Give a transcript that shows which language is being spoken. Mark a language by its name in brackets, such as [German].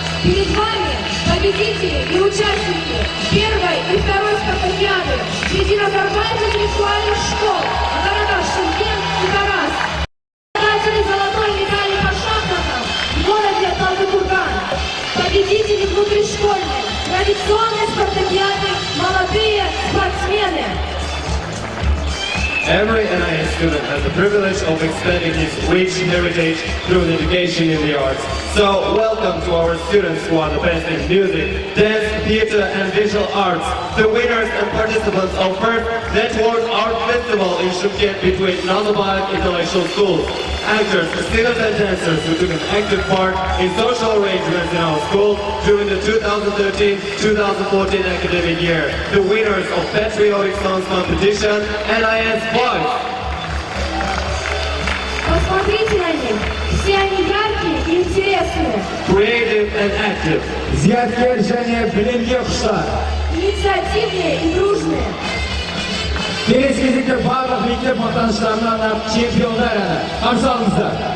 [Russian] Перед вами победители и участники первой и второй спартакиады среди назарбаевских интеллектуальных школ в городах Шымкент и Тарас. Обладатели золотой медали по шахматам в городе Талдыкурган. Победители внутришкольной традиционной спартакиады «Молодые спортсмены». [English] Every NIS student has the privilege of expanding his rich heritage through education in the arts. So, welcome to our students who are the best in music, dance, theater, and visual arts, the winners and participants of first Network Art Festival in Shymkent between Nazarbayev Intellectual Schools, actors, singers, and dancers who took an active part in social arrangements in our school during the 2013-2014 academic year, the winners of Patriotic Songs Competition, NIS Boys. [Russian] Посмотрите на них. Все они яркие и интересные. [English] Creative and active. [Kazakh] Зияткер және білімге құштар. [Russian] Инициативные и дружные. [Kazakh] Келесі кезекте барлық мектеп мақтаныштарына арнап чемпиондар әні. Қарсы алыңыздар.